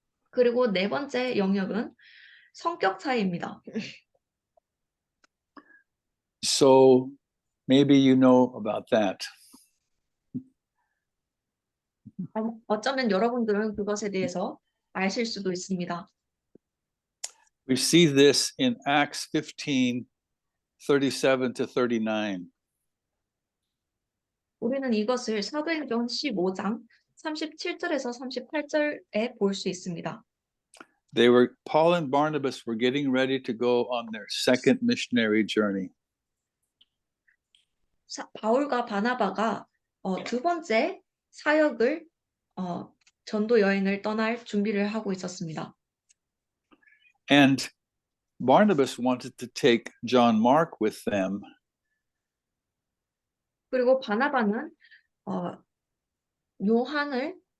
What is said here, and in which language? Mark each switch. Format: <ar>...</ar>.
<ko>그리고 네 번째 영역은 성격 차이입니다.</ko> <en>So maybe you know about that.</en> <ko>어쩌면 여러분들은 그것에 대해서 아실 수도 있습니다.</ko> <en>We see this in Acts 15:37 to 39.</en> <ko>우리는 이것을 사도행전 15장 37절에서 38절에 볼 수 있습니다.</ko> <en>Paul and Barnabas were getting ready to go on their second missionary journey.</en> <ko>바울과 바나바가 두 번째 사역을 전도 여행을 떠날 준비를 하고 있었습니다.</ko> <en>And Barnabas wanted to take John Mark with them.</en> <ko>그리고 바나바는 요한을</ko>